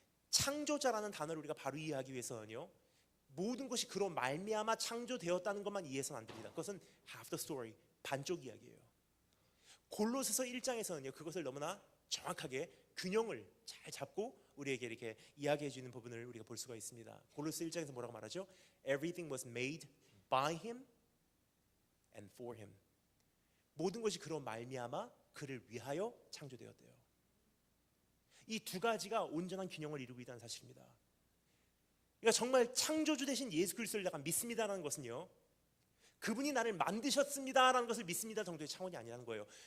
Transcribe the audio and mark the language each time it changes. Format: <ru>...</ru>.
<ko>창조자라는 단어를 우리가 바로 이해하기 위해서는요, 모든 것이 그로 말미암아 창조되었다는 것만 이해해서는 안 됩니다. 그것은</ko> <en>half the story,</en> <ko>반쪽 이야기예요. 골로새서 1장에서는요 그것을 너무나 정확하게 균형을 잘 잡고 우리에게 이렇게 이야기해 주는 부분을 우리가 볼 수가 있습니다. 골로새 1장에서 뭐라고 말하죠?</ko> <en>Everything was made by him and for him.</en> <ko>모든 것이 그로 말미암아 그를 위하여 창조되었대요. 이 두 가지가 온전한 균형을 이루고 있다는 사실입니다. 그러니까 정말 창조주 되신 예수 그리스도를 내가 믿습니다라는 것은요, 그분이 나를 만드셨습니다라는 것을 믿습니다 정도의 차원이 아니라는 거예요.</ko>